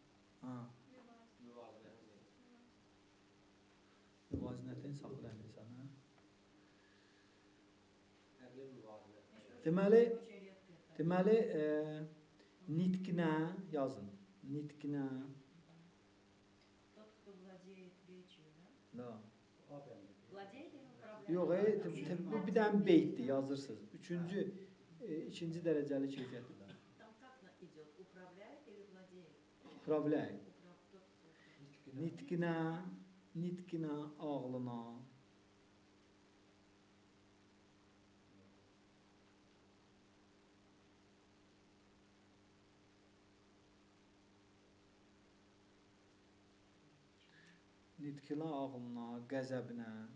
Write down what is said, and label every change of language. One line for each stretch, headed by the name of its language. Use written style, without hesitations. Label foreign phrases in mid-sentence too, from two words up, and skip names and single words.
Azerbaijani: Ha. Müvazinəti. Müvazinətin saxlayan insan, hə? Əqli müvazinət. Deməli, nitqinə yazın. Nitqinə.
Russian: Тот, кто владеет речью, да? Da. Владеет или управляет?
Azerbaijani: Yox, bu bir dənə beytdir, yazırsınız. İkinci dərəcəli keyfiyyətdir də.
Russian: Там как идет? Управляет или владеет? Upravляет. Тот, кто
Azerbaijani: Nitqinə, ağlına. Nitqinə, ağlına, qəzəbinə.